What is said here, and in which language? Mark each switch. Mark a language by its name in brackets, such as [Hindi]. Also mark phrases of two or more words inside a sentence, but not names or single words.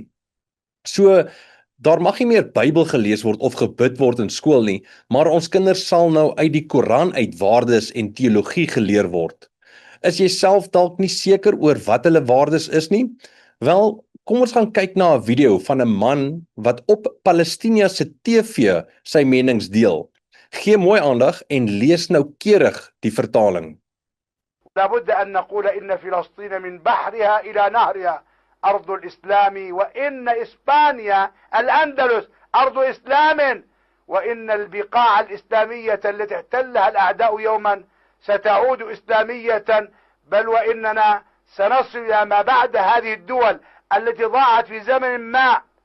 [Afrikaans] So, daar mag nie meer Bybel gelees word of gebid word in skool nie, maar ons kinders sal nou uit die Koran uit waardes en teologie geleer word. Is jy self dalk nie seker oor wat hulle waardes is nie? Wel, kom ons gaan kyk na 'n video van 'n man wat op Palestina se TV sy menings deel. Gee mooi aandag en lees noukeurig die vertaling. [Arabic] لابد أن نقول إن فلسطين من بحرها إلى نهرها أرض الإسلام وإن إسبانيا الأندلس أرض إسلام وإن البقاع الإسلامية التي احتلها الأعداء يوما ستعود إسلامية بل وإننا سنصل إلى ما بعد هذه الدول التي ضاعت في زمن ما